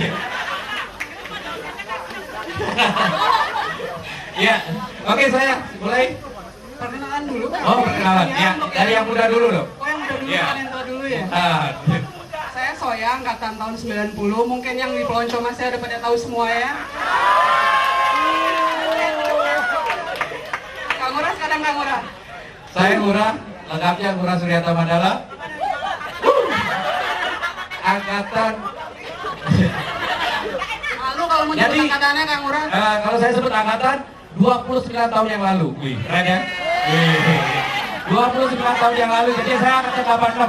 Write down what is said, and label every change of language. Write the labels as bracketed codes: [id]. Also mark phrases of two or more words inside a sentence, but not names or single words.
[id] Ya, oke saya mulai. Perkenalan dulu. Oh perkenalan, ya dari yang muda dulu dong. Oh yang muda dulu Ya. kan yang tua dulu ya. Ah, Saya Soya, angkatan tahun 90. Mungkin yang di pelonco masih ada pada tahu semua ya. Kang Ngurah sekarang Kang Ngurah. saya Ngurah, lengkapnya Ngurah Suryata Mandala. Angkatan. Lalu kalau mau Jadi, nyebut angkatannya Kang Ngurah. Kalau saya sebut angkatan 29 tahun yang lalu. Wih, keren ya? Wih. 29 tahun yang lalu, jadi saya angkatan 86.